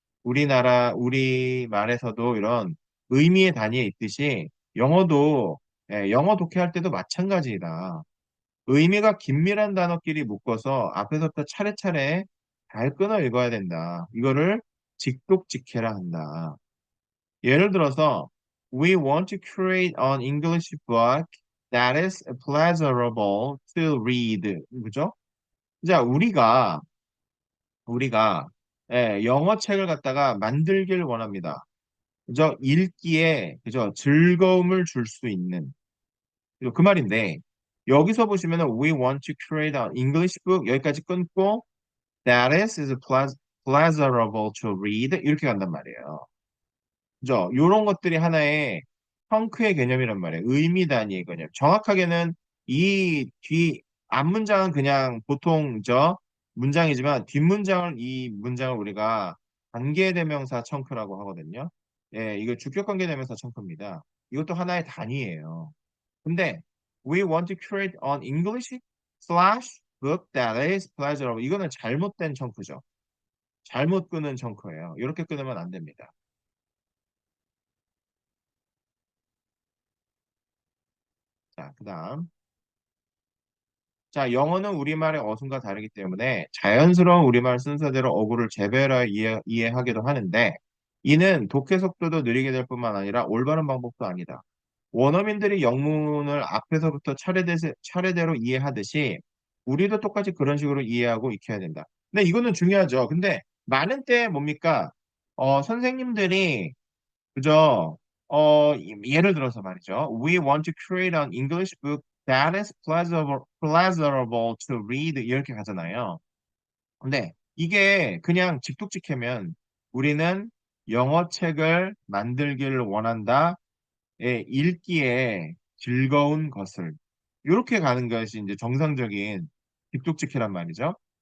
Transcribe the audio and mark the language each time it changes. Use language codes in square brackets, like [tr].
[ko] 우리 말에서도 이런 의미의 단위에 있듯이 영어도, 영어 독해할 때도 마찬가지다. 의미가 긴밀한 단어끼리 묶어서 앞에서부터 차례차례 잘 끊어 읽어야 된다. 이거를 직독직해라 한다. 예를 들어서, [en] We want to create an English book that is pleasurable to read. [ko] 그죠? 자, 우리가 영어 책을 갖다가 만들길 원합니다. 그죠? 읽기에 그죠? 즐거움을 줄 수 있는 그죠? 그 말인데 여기서 보시면은 [en] we want to create an English book [ko] 여기까지 끊고 [en] that is pleasurable to read [ko] 이렇게 간단 말이에요. 그죠? 요런 것들이 하나의 펑크의 개념이란 말이에요. 의미 단위의 개념. 정확하게는 이 앞문장은 그냥 보통 문장이지만 뒷문장을 이 문장을 우리가 관계대명사 청크라고 하거든요. 예, 이거 주격 관계대명사 청크입니다. 이것도 하나의 단위예요. 근데 [en] we want to create an English slash book that is pleasurable. [ko] 이거는 잘못된 청크죠. 잘못 끄는 청크예요. 이렇게 끊으면 안 됩니다. 자, 그다음. 자, 영어는 우리말의 어순과 다르기 때문에 자연스러운 우리말 순서대로 어구를 재배하여 이해하기도 하는데 이는 독해 속도도 느리게 될 뿐만 아니라 올바른 방법도 아니다. 원어민들이 영문을 앞에서부터 차례대로 이해하듯이 우리도 똑같이 그런 식으로 이해하고 익혀야 된다. 근데 이거는 중요하죠. 근데 많은 때 뭡니까? 선생님들이 그죠? 예를 들어서 말이죠. [en] We want to create an English book that is pleasurable to read. [ko] 이렇게 가잖아요. 근데 이게 그냥 직독직하면 우리는 영어 책을 만들기를 원한다. 예, 읽기에 즐거운 것을. 이렇게 가는 것이 이제 정상적인 직독직해란 말이죠.